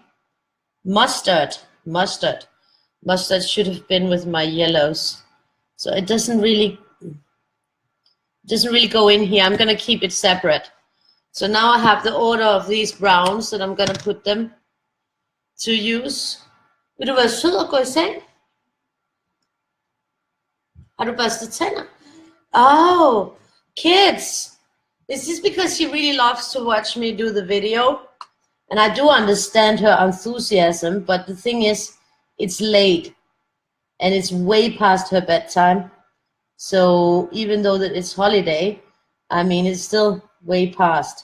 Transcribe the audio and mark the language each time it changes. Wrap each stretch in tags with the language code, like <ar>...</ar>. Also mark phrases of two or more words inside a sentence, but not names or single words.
<en>Mustard should have been with my yellows. So it doesn't really go in here. I'm going to keep it separate. So now I have the order of these browns that I'm going to put them to use.</en> <da>Vil du være sød og gå i seng? Har du børstet tænder?</da> <en>Oh, kids. Is this because she really loves to watch me do the video? And I do understand her enthusiasm, but the thing is, it's late and it's way past her bedtime. So even though that it's holiday, I mean, it's still way past.</en>